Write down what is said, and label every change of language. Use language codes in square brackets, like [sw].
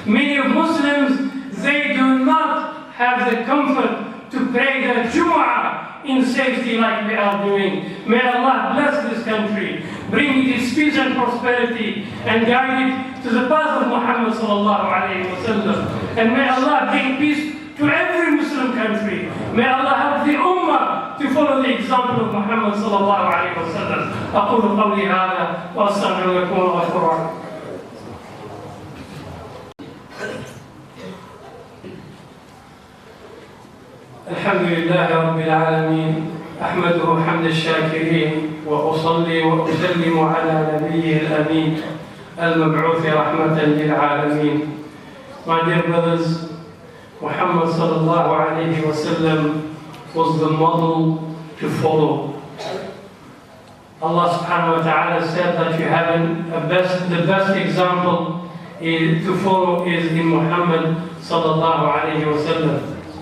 [en] Many of Muslims, they do not have the comfort to pray their Jumu'ah in safety like we are doing. May Allah bless this country, bring it its peace and prosperity, and guide it to the path of Muhammad [ar] sallallahu alaihi wasallam. [en] And may Allah bring peace to every Muslim country. May Allah help the Ummah to follow the example of Muhammad [ar] sallallahu alaihi wasallam. أقول قولي هذا وأستغفر لكم وأغفر لكم. الحمد لله رب العالمين، أحمده حمد الشاكرين، وأصلي وأسلم على نبيه الأمين المبعوث رحمة للعالمين. [en] My dear brothers, Muhammad [ar] sallallahu alayhi wa sallam [en] was the model to follow. Allah [ar] subhanahu wa ta'ala [en] said that you have the best example to follow is in Muhammad [ar] sallallahu alayhi wa sallam.